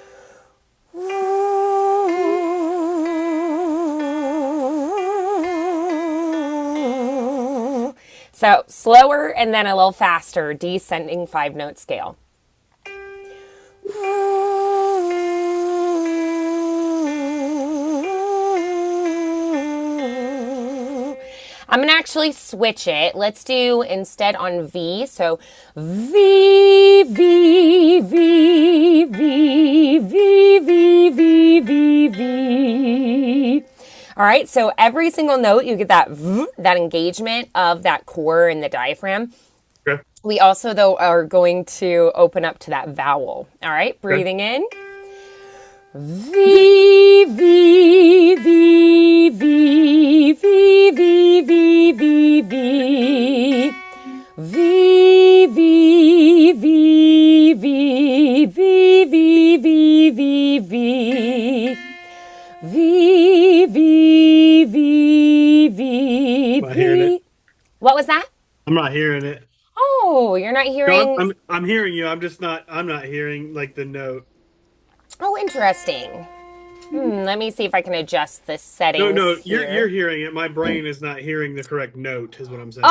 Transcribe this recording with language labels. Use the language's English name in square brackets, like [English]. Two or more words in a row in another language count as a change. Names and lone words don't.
[English] So slower and then a little faster, descending 5-note scale. I'm going to actually switch it. Let's do instead on V. So V, V, V, V, V, V, V, V, V. All right, so every single note, you get that V, that engagement of that core and the diaphragm. Okay. We also, though, are going to open up to that vowel. All right, breathing in. V, V, V, V, V, V, V, V, V. V, V, V, V, V, V, V, V, V. V, V, V, V, V. What was that? I'm not hearing it. Oh, you're not hearing. No, I'm hearing you. I'm not hearing like the note. Oh, interesting. Let me see if I can adjust the settings. No, here. you're hearing it. My brain is not hearing the correct note, is what I'm saying.